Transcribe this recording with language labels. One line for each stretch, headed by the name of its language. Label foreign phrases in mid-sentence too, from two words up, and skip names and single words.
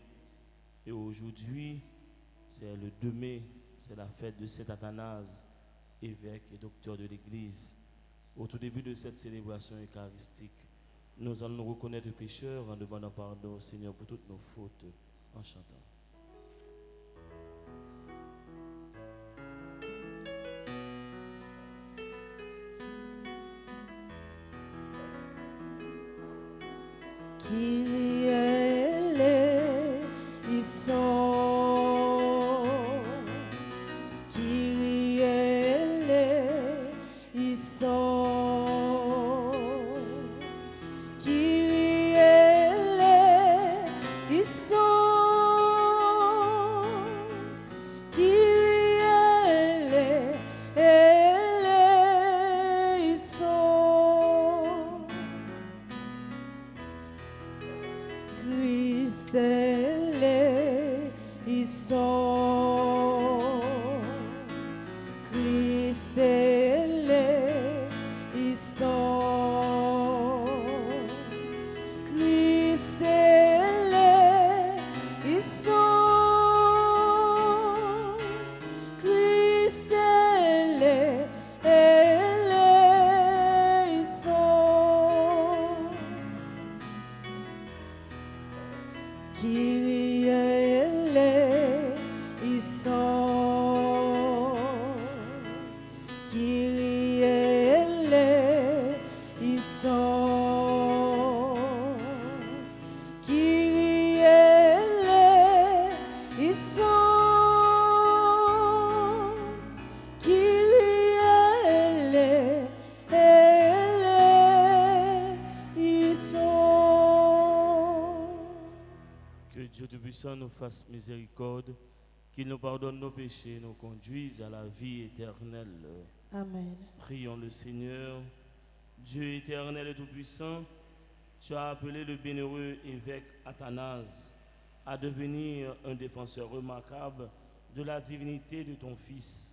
French: Et aujourd'hui, c'est le 2 mai, c'est la fête de Saint Athanase, évêque et docteur de l'Église. Au tout début de cette célébration eucharistique, nous allons nous reconnaître pécheurs en demandant pardon au Seigneur pour toutes nos fautes, en chantant.
Greek: Κύριε ἐλέησον, Κύριε ἐλέησον, Κύριε ἐλέησον, Κύριε ἐλέησον. Χριστέ ἐλέησον, Χριστέ ἐλέησον, Χριστέ ἐλέησον, Χριστέ ἐλέησον. Κύριε ἐλέησον, Κύριε ἐλέησον, Κύριε ἐλέησον, Κύριε ἐλέησον.
French: Que Dieu Tout-Puissant nous fasse miséricorde, qu'il nous pardonne nos péchés, nous conduise à la vie éternelle. Amen. Prions le Seigneur. Dieu éternel et Tout-Puissant, tu as appelé le bienheureux évêque Athanase à devenir un défenseur remarquable de la divinité de ton Fils.